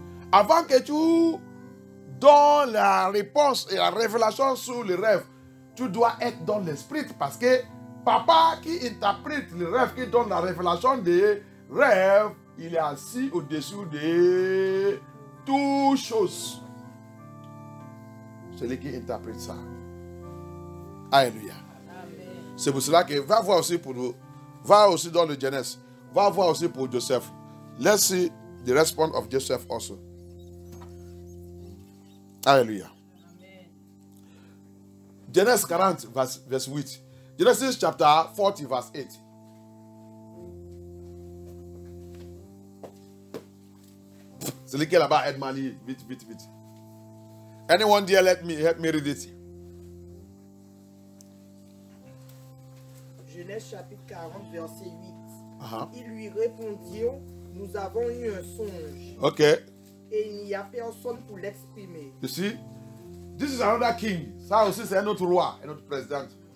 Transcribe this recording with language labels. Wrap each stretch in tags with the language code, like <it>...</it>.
<fr>Avant que tu donnes la réponse et la révélation sur le rêve, tu dois être dans l'esprit parce que papa qui interprète le rêve, qui donne la révélation des rêves, il est assis au-dessus de toutes choses. C'est lui qui interprète ça. Alléluia. C'est pour cela que va voir aussi pour nous. Va aussi dans le Genèse. Va voir aussi pour Joseph.</fr> <en>Let's see the response of Joseph also.</en> <fr>Alléluia.</fr> <en>Genèse 40, verse 8. Genesis chapter 40, verse 8.</en> <fr>C'est lequel là-bas, aide-moi, vite, vite, vite.</fr> <en>Anyone there, help me read it.</en> <fr>Genèse chapitre 40, verset 8. Ils lui répondirent, nous avons eu un songe.</fr> <en>Okay.</en> <fr>Et il n'y a personne pour l'exprimer.</fr> <en>You see, this is another king.</en> <fr>Ça aussi, c'est un autre roi, un autre président.</fr>